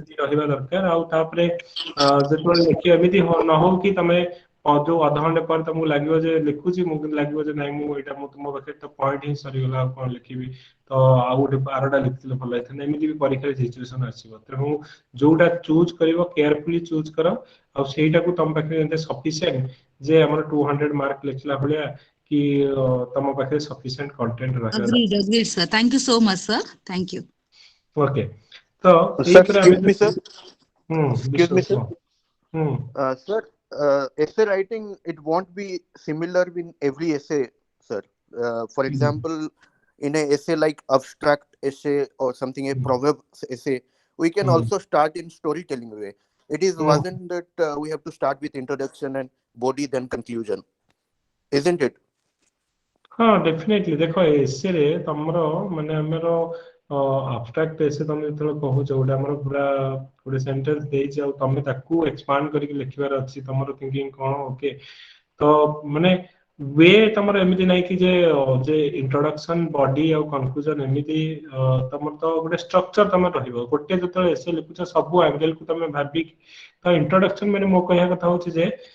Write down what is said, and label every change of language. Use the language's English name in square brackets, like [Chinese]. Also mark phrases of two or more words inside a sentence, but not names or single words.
[Odia] ରହିବା ଦରକାର ଆଉ ତାପରେ ଯେତେବେଳେ ଲେଖିବ ଏମିତି ନ ହଉ କି ତମେ ଯୋଉ ଅଧଘଣ୍ଟେ ପରେ ତମକୁ ଲାଗିବ ଯେ ଲେଖୁଛି ମୁଁ କିନ୍ତୁ ଲାଗିବ ଯେ ନାଇଁ ମୁଁ ଏଇଟା ମୁଁ ମୋ ପାଖରେ ତ ପଏଣ୍ଟ ହିଁ ସରିଗଲା ଆଉ କଣ ଲେଖିବି ତ ଆଉ ଗୋଟେ 12ଟା ଲେଖିଥିଲେ ଭଲ ହେଇଥାନ୍ତା ଏମିତି ବି ପରୀକ୍ଷାରେ ସିଚୁଏସନ ଆସିବ ତେଣୁ ଯୋଉଟା ଚୁଜ୍ କରିବ [English] carefully choose [Odia] କର ଆଉ ସେଇଟାକୁ ତମ ପାଖରେ ଯେତେ ସଫିସିଏଣ୍ଟ ଯେ ଆମର 200 ମାର୍କ ଲେଖିଲା ଭଳିଆ କି ତମ ପାଖରେ [English] sufficient content [Odia] ରହିବା [English] Agreed, agreed, sir. Thank you so much, sir. Thank you. [Odia] ଓକେ ତ [English] Sir, [Odia] ଏଇଥିରେ ଆମେ [English] excuse me, sir. Excuse me, [Odia] ବିଶ୍ୱାସ [English] sir. ହୁଁ Sir, essay writing, it won't be similar in every essay, sir. For example, in a essay like abstract essay or something, a proverb essay, we can also start in storytelling way. It is wasn't that we have to start with introduction and body, then conclusion, isn't it? [Odia] ହଁ ଡେଫିନେଟଲି ଦେଖ ଏସେରେ ତମର ମାନେ ଆମର [English] abstract essay [Odia] ତମେ ଯେତେବେଳେ କହୁଛ ଗୋଟେ ଆମର ପୁରା ଗୋଟେ ସେଣ୍ଟେନ୍ସ ଦେଇଛି ଆଉ ତମେ ତାକୁ ଏକ୍ସପାଣ୍ଡ କରିକି ଲେଖିବାର ଅଛି ତମର ଥିଙ୍କିଂ କଣ ଓକେ ତ ମାନେ ୱେ ତମର ଏମିତି ନାହିଁ କି ଯେ [English] introduction body [Odia] ଆଉ କନକ୍ଲୁଜନ ଏମିତି ତମର ତ ଗୋଟେ ଷ୍ଟ୍ରକ୍ଚର ତମର ରହିବ ଗୋଟେ ଯେତେବେଳେ ଏସେ ଲେଖୁଛ ସବୁ ଆଙ୍ଗେଲକୁ ତମେ ଭାବିକି ତ ଇଣ୍ଟ୍ରୋଡକ୍ସନ ମାନେ ମୋ କହିବା କଥା ହଉଛି ଯେ